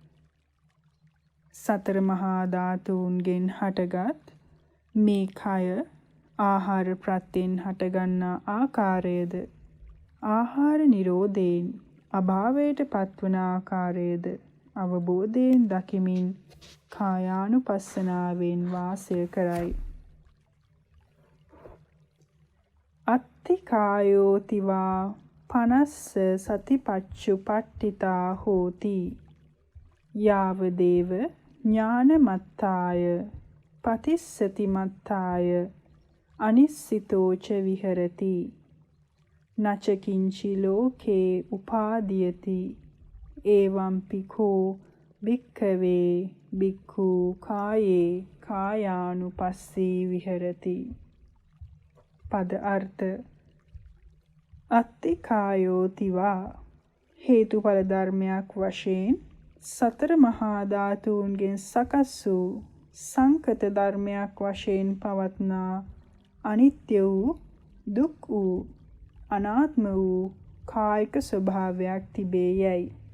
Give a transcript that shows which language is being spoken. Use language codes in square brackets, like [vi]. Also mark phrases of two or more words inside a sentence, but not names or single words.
[si] සතර මහා ධාතුන්ගෙන් හටගත් මේ කය ආහාර ප්‍රත්‍යයෙන් හටගන්නා ආකාරයද ආහාර නිරෝධයෙන් අභාවයට පත්වන ආකාරයද අවබෝධයෙන් දකිමින් කායානුපස්සනාවෙන් වාසය කරයි. [pi] අත්ථි කායෝතිවා පනස්ස සතිපච්චුපට්ඨිතා හෝති යාව දේව ඥානමත්තාය පතිස්සති මත්තාය අනිස්සිතෝච විහෙරති නච කිංචි ලෝකේ උපාදීයති එවං පිඛෝ භික්ඛවේ භික්ඛු කායේ කායානුපස්සී විහෙරති. [si] පද අර්ථ [pi] අත්ථි කායෝතිවා [si] හේතුඵල ධර්මයක් වශයෙන් සතර මහා ධාතුන්ගෙන් සකස් වූ සංකත ධර්මයක් වශයෙන් පවත්නා අනිත්‍ය වූ දුක් වූ අනාත්ම වූ කායික ස්වභාවයක් තිබේ යයි.